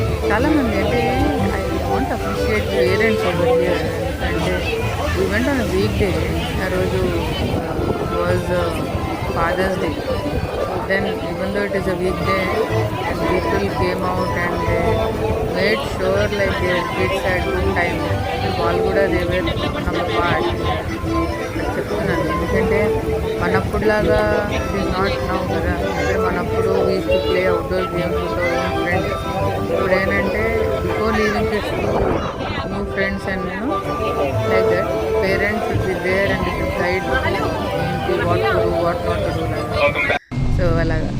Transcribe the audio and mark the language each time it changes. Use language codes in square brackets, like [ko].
[te] చాలామంది అంటే [en] I want appreciate parents over here. [te] ఎందుకంటే [en] event on weekday, [te] ఆ రోజు [en] Was Father's Day. Then even though it is a weekday, people came out and they made sure like their kids had good time. [te] వాళ్ళు కూడా [en] they were one of the part. [te] చెప్తున్నాను ఎందుకంటే మనప్పుడులాగా [en] it is not now [te] కదా. అంటే మనప్పుడు [en] We used to play outdoor games with our own friends. [te] ఇప్పుడు ఏంటంటే [en] Before leaving kids to new friends and like that parents should be there and should guide ఏంటి what to do what not to do. [te] So అలాగా.